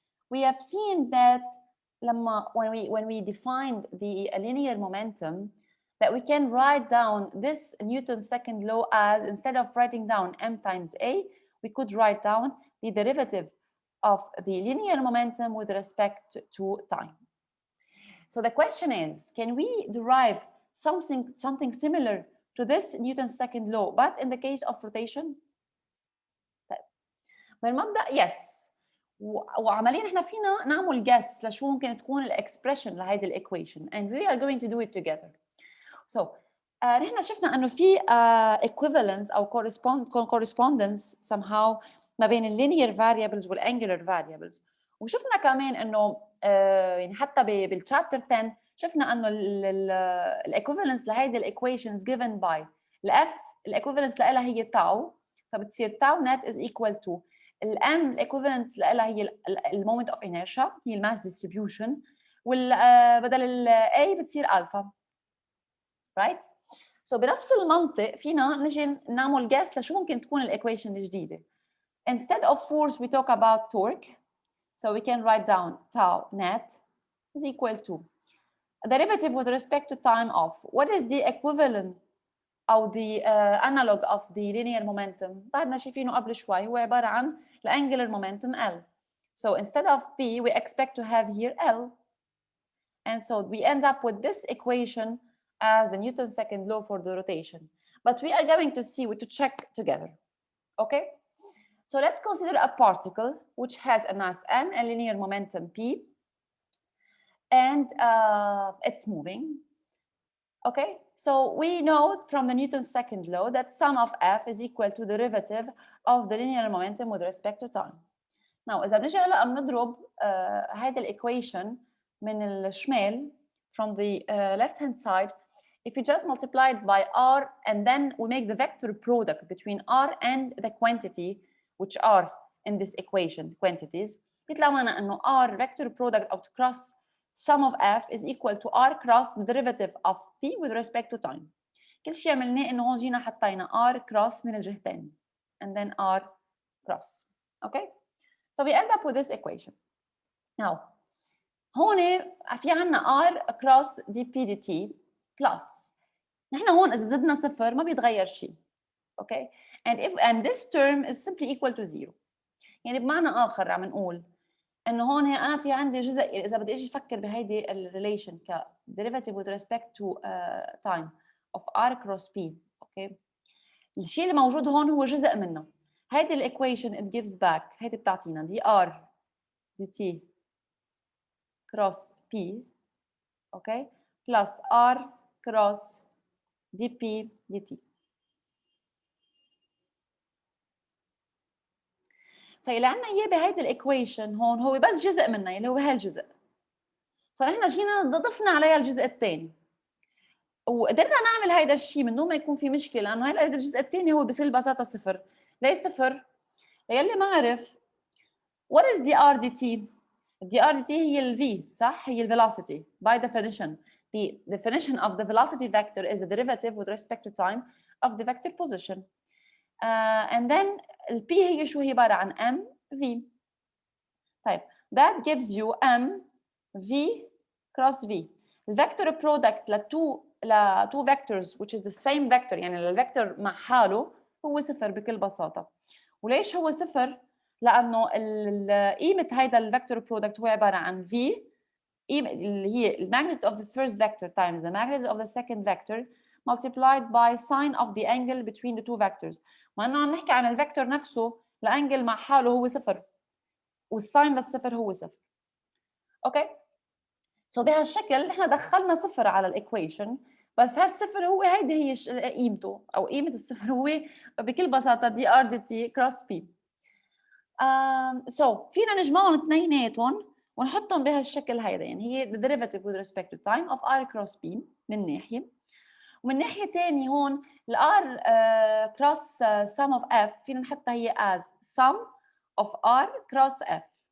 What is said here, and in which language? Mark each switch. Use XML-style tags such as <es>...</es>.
<en>we have seen that when we defined the linear momentum, that we can write down this Newton's second law as, instead of writing down m times a, we could write down the derivative of the linear momentum with respect to time. So the question is, can we derive something similar to this Newton's second law, but in the case of rotation?</en> <ar>طيب بالمبدأ yes. وعمليا احنا فينا نعمل guess لشو ممكن تكون الاكسبريشن لهيدي الايكويشن,</ar> <en>and we are going to do it together.</en> <ar>So نحن شفنا انه في equivalence او correspondence somehow ما بين linear variables والangular variables, وشفنا كمان انه يعني حتى بالchapter 10 شفنا انه الايكوفالنس لهيدي الايكويشنز given by الاف الايكوفالنس لها هي تاو, فبتصير تاو net is equal to الام الايكوفالنت لها هي المومنت اوف انيرشيا, هي الماس ديستريبيوشن, وبدل الاي بتصير الفا, right? So بنفس المنطق فينا نجي نعمل guess لشو ممكن تكون الايكويشن الجديده.</ar> <en>Instead of force we talk about torque, so we can write down tau net is equal to a derivative with respect to time of what is the equivalent or the analog of the linear momentum.</en> <ar>بعدنا شايفينه قبل شوي, هو عباره عن the angular momentum L.</ar> <en>So instead of P we expect to have here L, and so we end up with this equation as the Newton's second law for the rotation. But we are going to see, to check together. Okay, so let's consider a particle which has a mass m and linear momentum p, and it's moving. Okay, so we know from the Newton's second law that sum of f is equal to the derivative of the linear momentum with respect to time. Now</en> <ar>إذا بنجي هلا بنضرب هذا الإيكويشن من الشمال</ar> <en>from the left hand side, if you just multiply it by r and then we make the vector product between r and the quantity which are in this equation, quantities,</en> <ar>يطلع معنا انه</ar> <en>r vector product of cross sum of f is equal to r cross the derivative of p with respect to time.</en> <ar>كل شيء عملناه انه هون جينا حطينا r cross من الجهتين</ar> <en>and then r cross. Okay, so we end up with this equation.</en> <ar>Now هون في عنا r cross dp dt plus نحن هون إذا زدنا صفر ما بيتغير شيء.</ar> <en>Okay, and this term is simply equal to zero.</en> <ar>يعني بمعنى آخر عم نقول إنه هون أنا في عندي جزء, إذا بدي أجي أفكر بهيدي الريليشن ك</ar> <en>derivative with respect to time of r cross p.</en> <ar>Okay, الشيء اللي موجود هون هو جزء منه. هيدي الإيكويشن</ar> <en>it gives back,</en> <ar>هيدي بتعطينا</ar> <en>dr dt cross p, okay, plus r cross dp dt.</en> <ar>فاللي عندنا اياه بهيدي الايكويشن هون هو بس جزء منها اللي هو هالجزء, فنحن جينا ضفنا عليها الجزء الثاني وقدرنا نعمل هيدا الشيء من دون ما يكون في مشكله, لانه هيدا الجزء الثاني هو بكل بساطه صفر. ليه صفر؟ للي ما عرف</ar> <en>what is the r dt? the r dt</en> <ar>هي ال v, صح؟ هي ال velocity.</ar> <en>By definition the definition of the velocity vector is the derivative with respect to time of the vector position.</en> <ar>And then ال p هي شو, هي عباره عن m v. طيب</ar> <en>that gives you m v cross v. The vector product ل two vectors which is the same vector,</en> <ar>يعني الفيكتور مع حاله هو صفر بكل بساطه. وليش هو صفر؟ لانه قيمه هيدا الفيكتور برودكت هو عباره عن v اللي هي</ar> <en>the magnitude of the first vector times the magnitude of the second vector multiplied by sine of the angle between the two vectors.</en> <ar>وانه عم نحكي عن الفيكتور نفسه الانجل مع حاله هو صفر والساين للصفر هو صفر. اوكي سو بهالشكل نحن دخلنا صفر على الايكويشن، بس هالصفر هو هيدي هي قيمته، او قيمه الصفر هو بكل بساطه دي ار دي تي كروس بي. سو فينا نجمعهم اثنيناتهم ونحطهم بهالشكل هيدا، يعني هي</ar> <en>the derivative with respect to time of r cross b</en> <ar>من ناحيه، ومن ناحيه ثانيه هون ال r cross sum of f فينا نحطها هي</ar> <en>as sum of r cross f.</en>